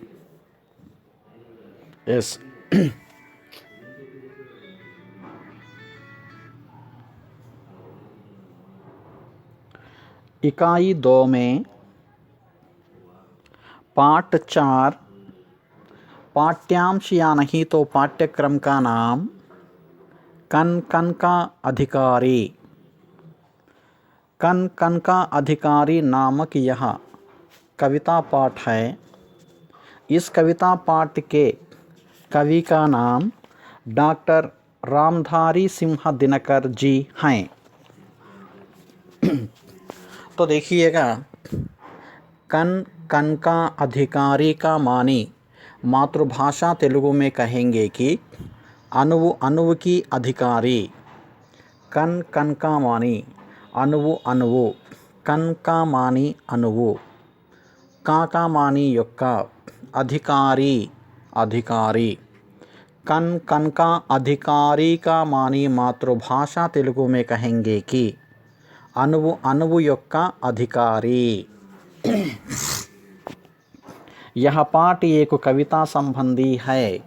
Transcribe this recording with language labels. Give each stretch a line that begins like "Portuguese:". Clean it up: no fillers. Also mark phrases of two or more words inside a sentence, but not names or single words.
Hindi: यस। इकाई 2 में पाठ 4 पाठ्यांश या नहीं तो पाठ्यक्रम का नाम कन कन का अधिकारी। कन कन का अधिकारी नामक यह कविता पाठ है। इस कविता पाठ के कवि का नाम डॉक्टर रामधारी सिंह दिनकर जी हैं। तो देखिएगा, कन कन का अधिकारी का मानी मातृभाषा तेलुगु में कहेंगे कि
Telugu: అణువు అణువు
Hindi: की अधिकारी। कन कन का मानी
Telugu: అణువు అణువు,
Hindi: कन का मानी अणुवु, का मानी యొక్క अधिकारी अधिकारी। कन कन का अधिकारी का मानी मातृभाषा तेलुगु में कहेंगे कि
Telugu: అణువు అణువు యొక్క
Hindi: अधिकारी। यह पाठ एक कविता संबंधी है।